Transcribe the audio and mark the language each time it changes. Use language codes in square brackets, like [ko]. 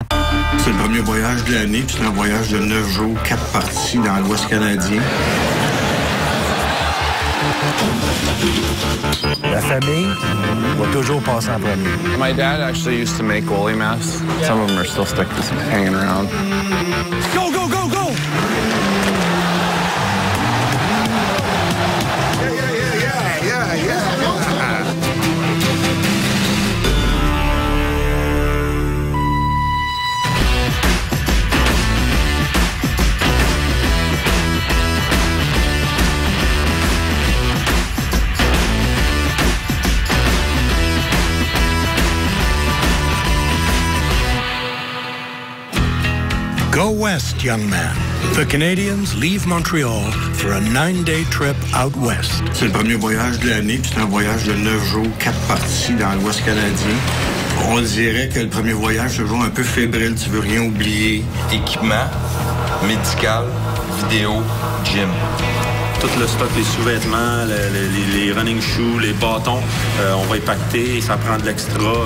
[fr] C'est le premier voyage de l'année, puis c'est un voyage de 9 jours, 4 parties dans l'Ouest canadien. La famille va toujours passer en premier. [en] My dad actually used to make goalie masks. Some of them are still hanging around. Go, go, go, go! Go west, young man. The Canadians leave Montreal for a 9-day trip out west. [fr] C'est le premier voyage de l'année, puis c'est un voyage de 9 jours, 4 parties dans l'Ouest canadien. On dirait que le premier voyage, c'est toujours un peu fébrile, tu veux rien oublier. Équipement, médical, vidéo, gym. Tout le stock, les sous-vêtements, les running shoes, les bâtons, on va y pacter, ça prend de l'extra.